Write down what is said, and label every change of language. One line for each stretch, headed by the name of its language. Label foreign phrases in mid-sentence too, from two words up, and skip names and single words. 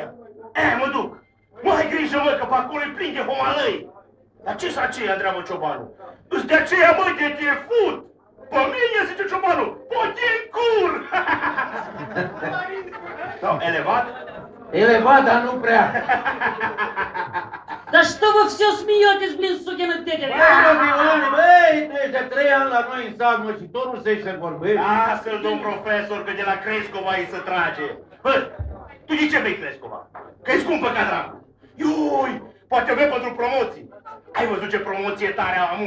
Romanian: Mă duc. Mă, ai grijă, mă, că pe acolo e plin de homalăi. Dar ce-s aceea, întreabă ciobanul? Îți de aceea, mă, de te fut! Pe mine, zice ciobanul, poate în cur! Sau, elevat? Elevat, dar nu prea.
Russian: Да что вы все смеетесь, блин, сукины дети?
Romanian: Băi, tu ești de 3 ani la noi în sat, mă, și tot nu știi să vorbești. Lasă-l, domn profesor, că de la Crescova îi se trage. Bă, tu de ce bei Crescova? Că-i scumpă ca dracu. Iui, poate bei pentru promoții. Ai văzut ce promoție tare am amu?